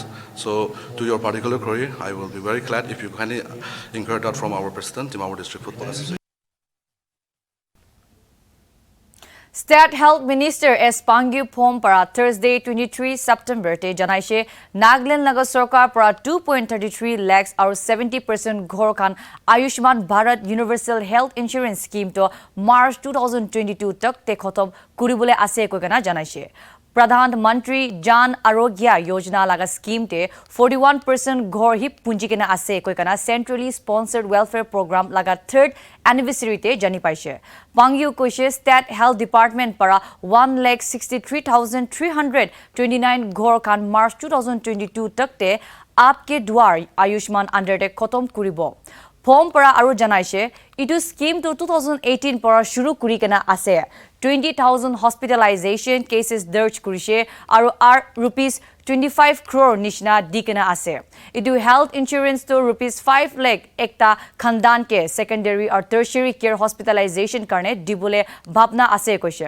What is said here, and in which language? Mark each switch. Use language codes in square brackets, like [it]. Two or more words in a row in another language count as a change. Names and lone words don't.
[en] So, to your particular query, I will be very glad if you can inquire that from our president, Timor District Football Association. State Health Minister S. [nag] Pangyu Phom para Thursday 23 September te janaise Nagaland laga sarkar para 2.33 lakhs aur 70% ghor khan Ayushman Bharat Universal Health Insurance Scheme to March 2022 tak te khotom kuribole ase koigana janaise. Pradhan Mantri Jan Arogya Yojana laga scheme te 41% ghor hip punjikena ase koikana [en] centrally sponsored welfare program [nag] laga 3rd anniversary te jani paise. Pangyu koise State Health Department para 1,63,329 ghor khan March 2022 tak te aapke dwar Ayushman under te khotom kuribo. Phom para aru janaise itu scheme to 2018 para shuru kuri kena ase. 20,000 [en] hospitalization cases [nag] darj kurise aru rupees 25 crore nishna dikena ase. Itu [en] health insurance [nag] to rupees 5 lakh ekta khandan ke [en] secondary or tertiary care hospitalization [nag] karne dibole bhabna ase koise.